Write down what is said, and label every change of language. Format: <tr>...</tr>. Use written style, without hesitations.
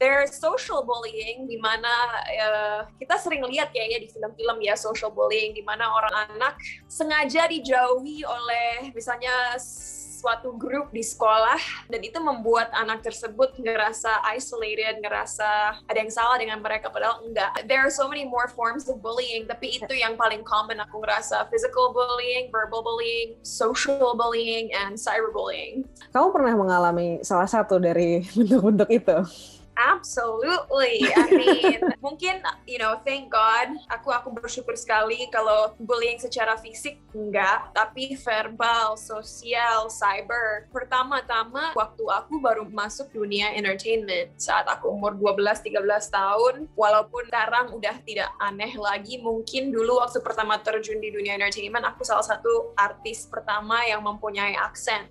<en>There's social bullying</en> <id>di mana kita sering lihat kayaknya di film-film ya, social bullying di mana orang anak sengaja dijauhi oleh misalnya suatu grup di sekolah, dan itu membuat anak tersebut ngerasa isolated, ngerasa ada yang salah dengan mereka, padahal enggak.</id> <en>There are so many more forms of bullying,</en> <id>tapi itu yang paling common aku ngerasa.</id> <en>Physical bullying, verbal bullying, social bullying, and cyberbullying.</en> <id>Kamu pernah mengalami salah satu dari bentuk-bentuk itu?</id> <en>Absolutely. I mean,</en> <id>mungkin,</id> <en>thank God,</en> <id>aku bersyukur sekali kalau bullying secara fisik enggak, tapi verbal, sosial, cyber. Pertama-tama, waktu aku baru masuk dunia entertainment, saat aku umur 12-13 tahun, walaupun sekarang udah tidak aneh lagi, mungkin dulu waktu pertama terjun di dunia entertainment, aku salah satu artis pertama yang mempunyai aksen.</id>